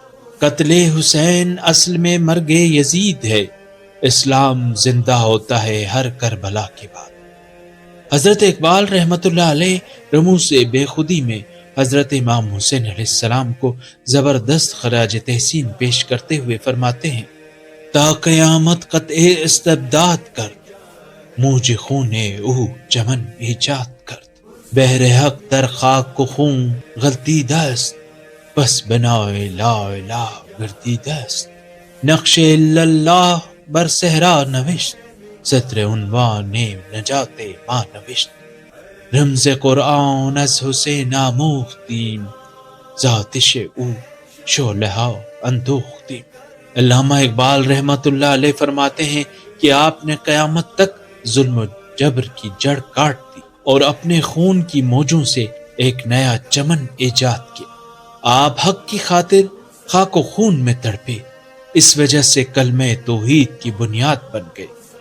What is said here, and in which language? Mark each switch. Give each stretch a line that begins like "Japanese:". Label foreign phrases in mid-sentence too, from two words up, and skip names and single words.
Urdu: قتل حسین اصل میں مرگ یزید ہے، اسلام زندہ ہوتا ہے ہر کربلا کے بعد۔ حضرت اقبال رحمۃ اللہ علیہ رموز بے خودی میں حضرت امام حسین علیہ السلام کو زبردست خراج تحسین پیش کرتے ہوئے فرماتے ہیں:
Persian: تا قیامت قطع استبداد کرد، موج خون او چمن ایجاد کرد۔ بحر حق در خاک و خون غلطیده است، بس بنای لا الہ گردیده است۔ نقش الا اللہ بر صحرا نوشت، سطر عنوان نجات ما نوشت۔ رمز قرآن از حسین آموختیم، ذاتش او شعلہ ها اندوختیم۔
Urdu: علامہ اقبال رحمۃ اللہ علیہ فرماتے ہیں کہ آپ نے قیامت تک ظلم و جبر کی جڑ کاٹ دی اور اپنے خون کی موجوں سے ایک نیا چمن ایجاد کیا۔ آپ حق کی خاطر خاک و خون میں تڑپے، اس وجہ سے کلمہ توحید کی بنیاد بن گئے۔